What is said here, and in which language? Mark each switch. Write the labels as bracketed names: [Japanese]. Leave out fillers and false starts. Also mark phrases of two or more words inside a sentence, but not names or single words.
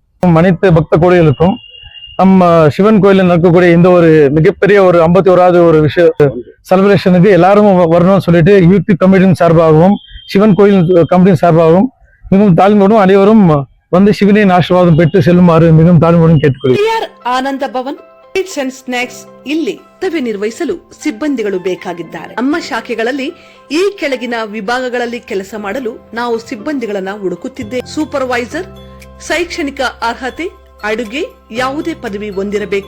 [Tamil] அனைத்து பக்த கோடிகளுக்கும் நம்ம சிவன் கோயிலில் நடக்கக்கூடிய இந்த ஒரு மிகப்பெரிய ஒரு 51வது ஒரு செலிப்ரேஷனுக்கு எல்லாரும் வரணும்னு சொல்லிட்டு யூத் கமிட்டியின் சார்பாகவும் சிவன் கோயில் கமிட்டியின் சார்பாகவும் மிகவும் தாழ்மையோடும் அனைவரும் வந்து சிவனின் ஆசீர்வாதம் பெற்று செல்லுமாறு மிகவும் தாழ்மையோடும் கேட்டுக்கொள்கிறேன். [Kannada] ಆನಂದ ಭವನ್ ಸ್ವೀಟ್ಸ್ ಅಂಡ್ ಸ್ನಾಕ್ಸ್ ಇಲ್ಲಿ ಸೇವೆ ನಿರ್ವಹಿಸಲು ಸಿಬ್ಬಂದಿಗಳು ಬೇಕಾಗಿದ್ದಾರೆ. ನಮ್ಮ ಶಾಖೆಗಳಲ್ಲಿ ಈ ಕೆಳಗಿನ ವಿಭಾಗಗಳಲ್ಲಿ ಕೆಲಸ ಮಾಡಲು ನಾವು ಸಿಬ್ಬಂದಿಗಳನ್ನ ಹುಡುಕುತ್ತಿದ್ದೇವೆ. ಸೂಪರ್ವೈಸರ್, ಶೈಕ್ಷಣಿಕ ಅರ್ಹತೆ, ಅಡುಗೆ ಯಾವುದೇ ಪದವಿ ಹೊಂದಿರಬೇಕು.